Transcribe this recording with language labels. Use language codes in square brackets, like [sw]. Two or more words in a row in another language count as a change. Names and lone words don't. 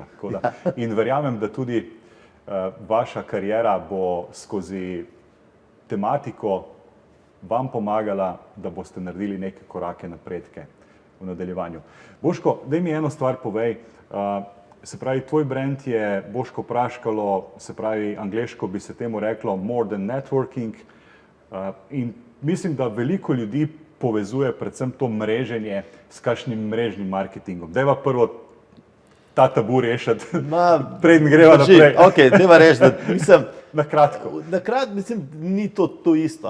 [sl] In verjamem, da tudi vaša kariera bo skozi tematiko vam pomagala, da boste naredili neke korake napredke v nadaljevanju. Boško, daj mi eno stvar povej. Se pravi, tvoj brand je Boško Praškalo, se pravi, angleško bi se temu reklo [en] more than networking. [sl] In mislim, da veliko ljudi povezuje predvsem to mreženje s kakšnim mrežnim marketingom. Dajva prvo ta tabu rešiti, preden greva naprej. Ok, dajva reči, da mislim... Na kratko. Mislim, ni to isto.